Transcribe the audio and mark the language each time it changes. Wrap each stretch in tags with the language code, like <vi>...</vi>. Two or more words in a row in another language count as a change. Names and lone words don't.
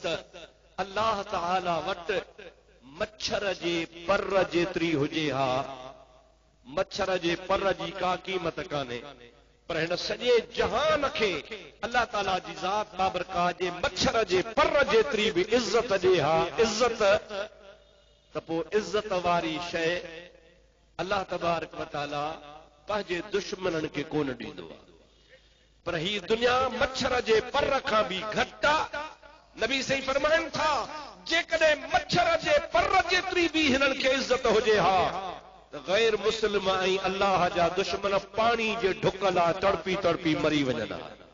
<sd>अल्लाह ताला वटि मच्छर जे पर जेतिरी हुजे हा, मच्छर जे पर जी का कीमत कान्हे, पर हिन सॼे जहान खे अल्लाह ताला जी ज़ात बाबरकात जे मच्छर जे पर जेतिरी भी इज्जत ॾे हा, इज्जत, त पोइ इज्जत वारी शइ अल्लाह तबारक व तआला पंहिंजे दुश्मननि खे कोन ॾींदो आहे। पर ही दुनिया मच्छर जे पर खां भी घटि आहे। नबी सही फरमाइनि था जेकॾहिं मच्छर जे पर जेतिरी भी हिननि खे इज्जत हुजे हा, त गैर मुस्लिम ऐं अल्लाह जा दुश्मन पाणी जे ढुक लाइ तड़पी तड़पी मरी वञनि हा।</sd>